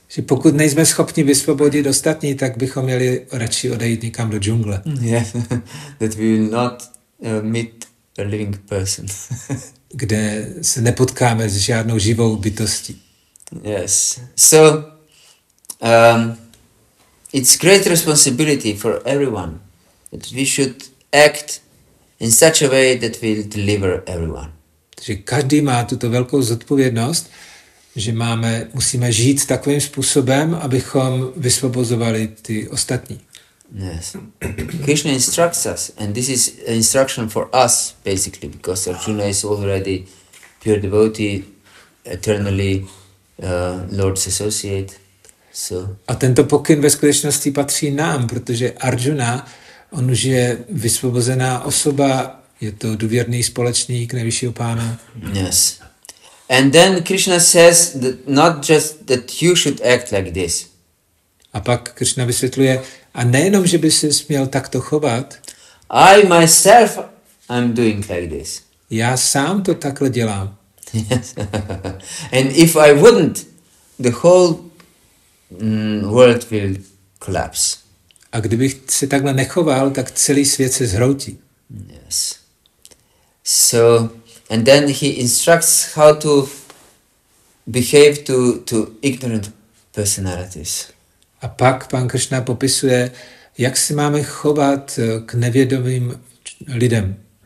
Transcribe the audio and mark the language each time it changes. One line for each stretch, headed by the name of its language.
Czech: Že pokud nejsme schopni vysvobodit ostatní, tak bychom měli radši odejít někam do džungle.
English: Yeah, that we will not meet a living person.
Czech: Kde se nepotkáme s žádnou živou bytostí.
English: Yes. So it's great responsibility for everyone that we should act in such a way that will deliver everyone.
Czech: Takže každý má tuto velkou zodpovědnost, že musíme žít takovým způsobem, abychom vysvobozovali ty ostatní.
English: Yes. Krishna instructs us, and this is an instruction for us, basically, because Arjuna is already pure devotee, eternally Lord's associate. So.
Czech: A tento pokyn ve skutečnosti patří nám, protože Arjuna, on už je vysvobozená osoba, je to důvěrný společník nejvyššího pána.
English: Yes. And then Krishna says that not just that you should act like this.
Czech: A pak Krishna vysvětluje, a nejenom, že by se měl takto chovat,
English: I myself I'm doing like this.
Czech: Já sám to takhle dělám.
English: Yes. And if I wouldn't, the whole world will collapse.
Czech: A kdybych se takhle nechoval, tak celý svět se zhroutí.
English: Yes. So, and then he instructs how to behave to ignorant personalities.
Czech: A pak pán Krišna popisuje, jak se máme chovat k nevědomým lidem.